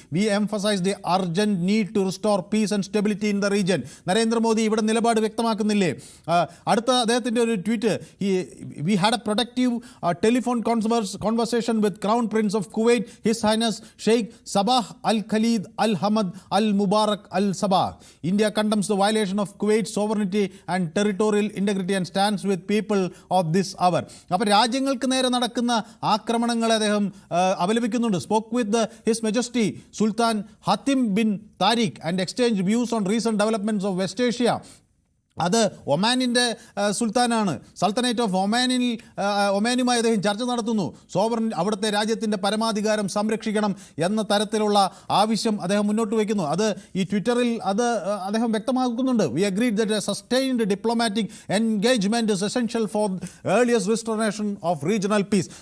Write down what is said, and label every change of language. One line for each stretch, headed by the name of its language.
English: We emphasize the urgent need to restore peace and stability in the region.
Malayalam: Narendra Modi ഇവിടെ നിലപാട് വ്യക്തമാക്കുന്നില്ലേ? അടുത്ത അദ്ദേഹത്തിൻ്റെ ഒരു tweet,
English: we had a productive telephone conversation with Crown Prince of Kuwait, His Highness Sheikh Sabah Al Khalid Al Hamad Al Mubarak Al Sabah. India condemns the violation of Kuwait's sovereignty and territorial integrity and stands with people of this hour.
Malayalam: അപ്പോൾ രാജ്യങ്ങൾക്ക് നേരെ നടക്കുന്ന ആക്രമണങ്ങളെ അദ്ദേഹം അപലപിക്കുന്നുണ്ട്.
English: Spoke with His Majesty Sultan Hatim bin Tariq and exchanged views on recent developments of West Asia.
Malayalam: അത് ഒമാനിൻ്റെ സുൽത്താനാണ്. Sultanate of ഒമാനുമായി അദ്ദേഹം ചർച്ച നടത്തുന്നു. സോവറിൻ അവിടുത്തെ രാജ്യത്തിൻ്റെ പരമാധികാരം സംരക്ഷിക്കണം എന്ന തരത്തിലുള്ള ആവശ്യം അദ്ദേഹം മുന്നോട്ട് വയ്ക്കുന്നു. അത് ഈ ട്വിറ്ററിൽ അത് അദ്ദേഹം വ്യക്തമാക്കുന്നുണ്ട്.
English: We agreed that a sustained diplomatic engagement is essential for earliest restoration of regional peace.